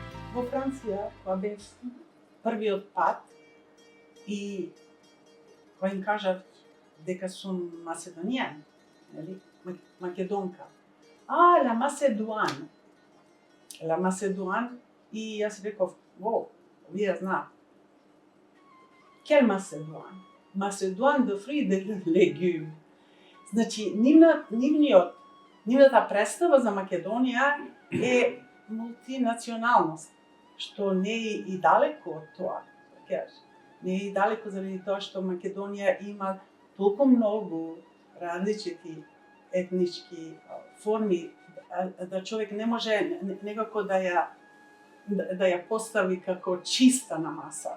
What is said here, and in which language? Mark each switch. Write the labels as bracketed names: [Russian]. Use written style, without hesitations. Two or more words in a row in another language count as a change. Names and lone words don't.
[Macedonian] во Франција, тоа бе првиот пат и кога им кажав дека сум Macedonian, нели, македонка. [French] La Macedоine. La Macedоine [Macedonian] и јас реков, вие знаат. [French] Quel Macedоine? Macedоine de fruits et de légumes. [Macedonian] Значи, нивната представа за Македонија е мултинационалност, што не е и далеко од тоа. Не е и далеко заради тоа што Македонија има толку многу различити етнички форми, да човек не може некако да ја постави како чиста на маса.